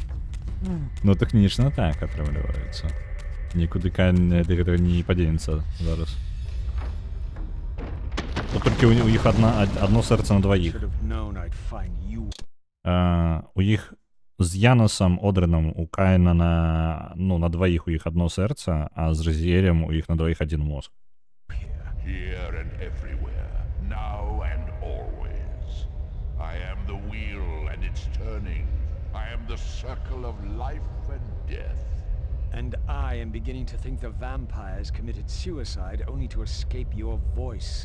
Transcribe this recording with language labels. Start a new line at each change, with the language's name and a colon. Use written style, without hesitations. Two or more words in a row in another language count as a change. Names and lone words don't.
Belarusian: Ну, тэхнічна так атрымліваецца. Нікуды Каін ад гэтага не падзенецца зараз. Тут толькі у іх адно сэрца на дваіх. У іх з Янасам Одрынам у Каіна на дваіх у іх адно сэрца, а з Разіэлем у іх на дваіх адзін мозг.
English: The circle of life and death. And I am beginning to think the vampires committed suicide only to escape your voice.